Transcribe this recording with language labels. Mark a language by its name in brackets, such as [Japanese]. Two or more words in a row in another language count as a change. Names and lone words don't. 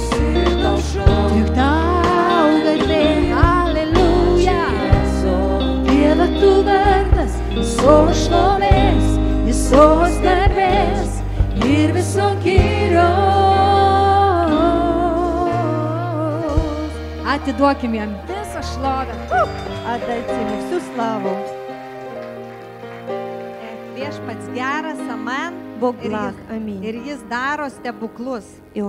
[Lithuanian] Tik tau garbė, aleluja. Dieve, tu vertas visos šlovės, visos garbės ir viso gyro. Atiduokim jam visą šlovę. [Russian] Отдайте ему всю славу. [Lithuanian] Viešpats geras, amen. [Russian] Бог [Lithuanian] Ir [Russian] благ. [Lithuanian] jis- [Russian] Аминь. [Lithuanian] Ir jis daro stebuklus.